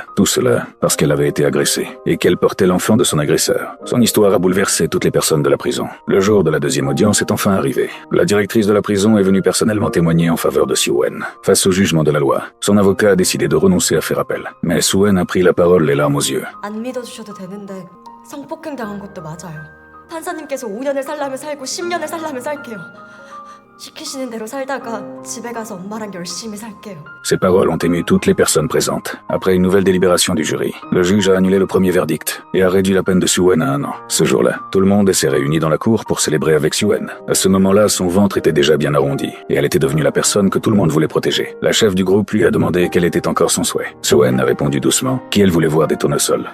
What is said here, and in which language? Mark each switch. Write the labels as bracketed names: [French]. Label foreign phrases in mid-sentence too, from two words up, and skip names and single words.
[French] Tout cela parce qu'elle avait été agressée et qu'elle portait l'enfant de son agresseur. Son histoire a bouleversé toutes les personnes de la prison. Le jour de la deuxième audience est enfin arrivé. La directrice de la prison est venue personnellement témoigner en faveur de Sue-Wen. Face au jugement de la loi, son avocat a décidé de renoncer à faire appel. Mais Sue-Wen a pris la parole les larmes aux yeux. [Korean] 안 믿어주셔도 되는데 성폭행 당한 것도 맞아요. 판사님께서 5년을 살라면 살고 10년을 살라면 살게요. 시키시는 대로 살다가 집에 가서 엄마랑 열심히 살게요. [French] Ces paroles ont ému toutes les personnes présentes. Après une nouvelle délibération du jury, le juge a annulé le premier verdict et a réduit la peine de Sue-Wen à 1 an. Ce jour-là, tout le monde s'est réuni dans la cour pour célébrer avec Sue-Wen. À ce moment-là, son ventre était déjà bien arrondi et elle était devenue la personne que tout le monde voulait protéger. La chef du groupe lui a demandé quel était encore son souhait. Sue-Wen a répondu doucement qu'elle voulait voir des tournesols.